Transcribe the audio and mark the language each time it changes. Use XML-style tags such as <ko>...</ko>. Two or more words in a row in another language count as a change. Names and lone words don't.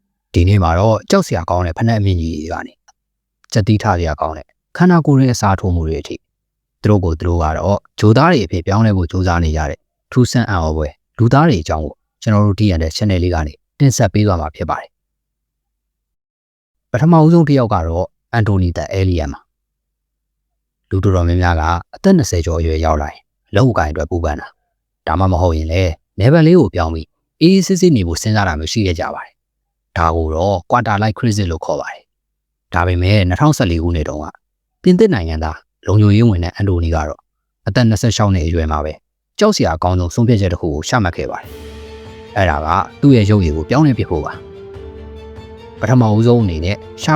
<my>ဒီနေ့မှာတော့ကြောက်စရာကောင်းတဲ့ဖက်နှက်အမြင့်ကြီးတွေကနေစက်တီးထားစရာကောင်းတဲ့ခန္ဓာကိုယ်ရဲ့အစားထိုးမှုတွေအထိသူတို့ကတော့ဂျိုသားတွေအဖြစ်ပြောင်းလဲဖို့ကြိုးစားနေကြတဲ့ထူးဆန်းအံ့ဩဖွယ်လူသားတွေအကြောင်းကိုကျွန်တော်တို့ဒီရတဲ့ channel လေးကနေတင်ဆက်ပေးသွားမှာဖြစ်ပါတယ်ပထမဦးဆုံးတစ်ယောက်ကတော့အန်တိုနီသက်အဲလီယန်ပါ လူတော်တော်များများကအသက်20ကျော်အရွယ်ရောက်လာရင်လက်ဥကိုင်အတွက်ပူပန်တာဒါမှမဟုတ်ရင်လည်း level လေးကိုပြောင်းပြီးအေးစစ်စစ်နေဖို့စဉ်းစားတာမျိုးရှိရကြပါတယ်ဒါကိုတော့</my> <en>quarter life crisis</en> <my>လို့ခေါ်ပါတယ်ဒါပေမဲ့2014ခုနှစ်တုန်းကပြင်သစ်နိုင်ငံသား လုံခြုံရေးဝင်တဲ့အန်တိုနီကတော့အသက်26နှစ်အရွယ်မှာပဲကြောက်စရာအကောင်းဆုံးဆုံးဖြတ်ချက်တစ်ခုကိုချမှတ်ခဲ့ပါတယ်အဲ့ဒါကသူ့ရဲ့ရုပ်ရည်ကိုပြောင်းလဲပစ်ဖို့ပါပထမဦးဆုံးအနေနဲ့ရှာ</my>